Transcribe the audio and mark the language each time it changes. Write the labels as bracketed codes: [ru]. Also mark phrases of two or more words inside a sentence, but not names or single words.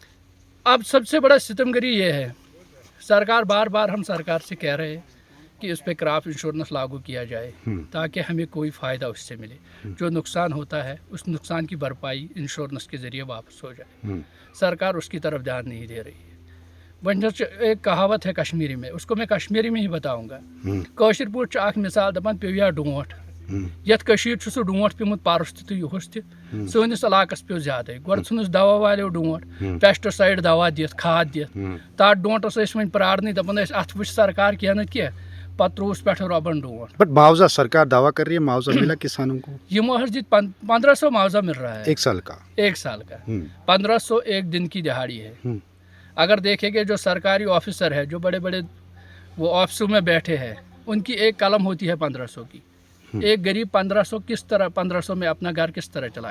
[hi] अब सबसे बड़ा सितमगरी ये है, सरकार बार बार हम सरकार से कह रहे हैं कि उस पर क्रॉप इंश्योरेंस लागू किया जाए ताकि हमें कोई फ़ायदा उससे मिले। जो नुकसान होता है उस नुकसान की भरपाई इंश्योरेंस के ज़रिए वापस हो जाए। सरकार उसकी तरफ ध्यान नहीं दे रही है। वह एक कहावत है कश्मीरी में, उसको मैं कश्मीरी में ही बताऊँगा। [ks] कौशिर पुट अख मिसाल दपान पेविया डोट यथ कशीर सह डोट पेमुत परस तो युहस तनिस इलाकस पे ज्यादा गोड़ नुस दवा वालो डोट पेस्टिसाइड दवा दिथ खाद दिथ तथ डोटस वो प्रारन दपान अत वो सरकार कह न कह पत त्रोस पे रबन डोट। [hi] बट मुआवजा सरकार दावा कर रही है, मुआवजा मिला किसानों को? [ks] यमो दित [hi] 1500 मुआवजा मिल रहा है 1 साल का। 1 साल का 1500 एक दिन की दिहाड़ी है। अगर देखेंगे जो सरकारी ऑफिसर है, जो बड़े बड़े वो ऑफिसों में बैठे हैं, उनकी एक कलम होती है 1500 की। एक गरीब 1500 किस तरह 1500 में अपना घर किस तरह चलाए?